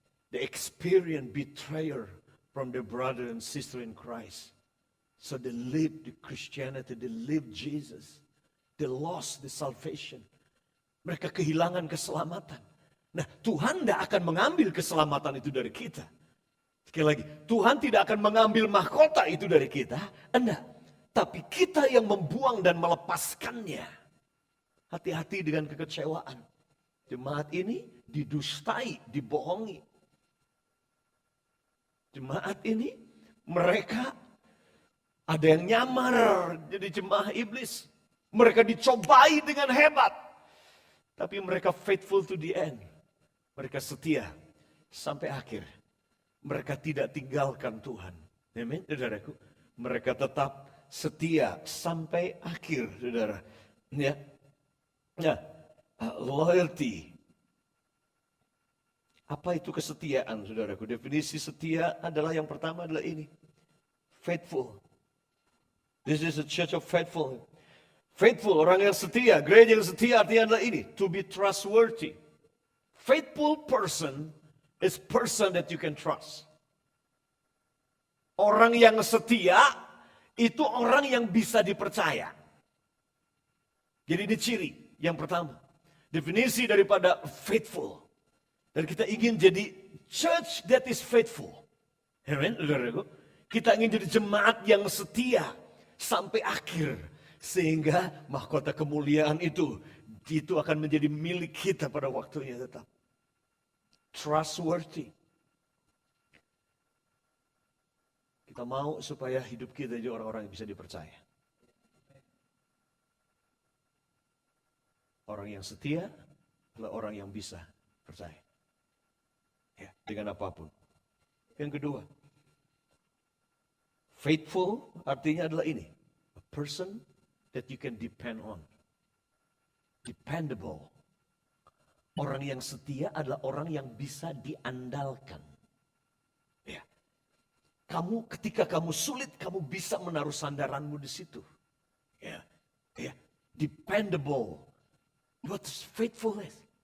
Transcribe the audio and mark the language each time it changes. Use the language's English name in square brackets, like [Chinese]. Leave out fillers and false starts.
[English] They experience betrayal from their brother and sister in Christ. So they lived the Christianity, they lived Jesus. They lost the salvation. [Indonesian] Mereka kehilangan keselamatan. Nah, Tuhan tidak akan mengambil keselamatan itu dari kita. Sekali lagi, Tuhan tidak akan mengambil mahkota itu dari kita. Enggak. Tapi kita yang membuang dan melepaskannya. Hati-hati dengan kekecewaan. Jemaat ini didustai, dibohongi. Jemaat ini mereka ada yang nyamar jadi jemaah iblis. Mereka dicobai dengan hebat. Tapi mereka [English] faithful to the end. [Indonesian] Mereka setia sampai akhir. Mereka tidak tinggalkan Tuhan. Amin, saudaraku. Mereka tetap setia sampai akhir, saudara. Ya, ya, loyalty. Apa itu kesetiaan, saudaraku? Definisi setia adalah yang pertama adalah ini. Faithful. [English] This is a church of faithful. [Indonesian] Faithful, orang yang setia. Gereja yang setia artinya adalah ini. [English] To be trustworthy. Faithful person is person that you can trust. [Indonesian] Orang yang setia itu orang yang bisa dipercaya. Jadi ini ciri yang pertama. Definisi daripada faithful. Dan kita ingin jadi [English] church that is faithful. [Indonesian] Amen, saudaraku. Kita ingin jadi jemaat yang setia sampai akhir. Sehingga mahkota kemuliaan itu akan menjadi milik kita pada waktunya tetap. [English] Trustworthy. [Indonesian] Kita mau supaya hidup kita jadi orang-orang yang bisa dipercaya. Orang yang setia adalah orang yang bisa percaya. Ya, dengan apapun. Yang kedua, faithful artinya adalah ini. [English] A person that you can depend on. Dependable. [Indonesian] Orang yang setia adalah orang yang bisa diandalkan. Ya. Ketika kamu sulit, kamu bisa menaruh sandaranmu di situ. [English] Ya. Ya. Dependable. What is faithfulness?